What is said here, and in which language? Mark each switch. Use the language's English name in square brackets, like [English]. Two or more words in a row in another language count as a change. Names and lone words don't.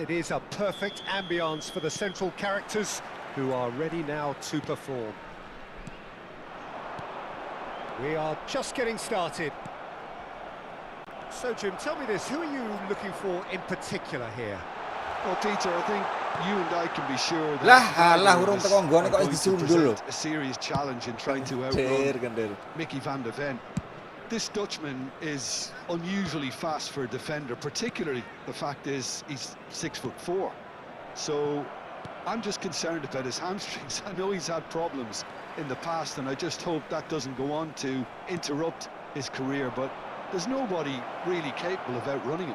[English] It is a perfect ambience for the central characters who are ready now to perform. We are just getting started. So, Jim, tell me this, who are you looking for in particular here? Well, Peter, I think you and I can be sure that [Javanese] Lah, urung teko nggone kok disundul lho. [English] a serious challenge in trying to outrun Mickey van de Ven. This Dutchman is unusually fast for a defender, particularly the fact is he's 6'4". So I'm just concerned about his hamstrings. I know he's had problems in the past, and I just hope that doesn't go on to interrupt his career, but there's nobody really capable of outrunning him.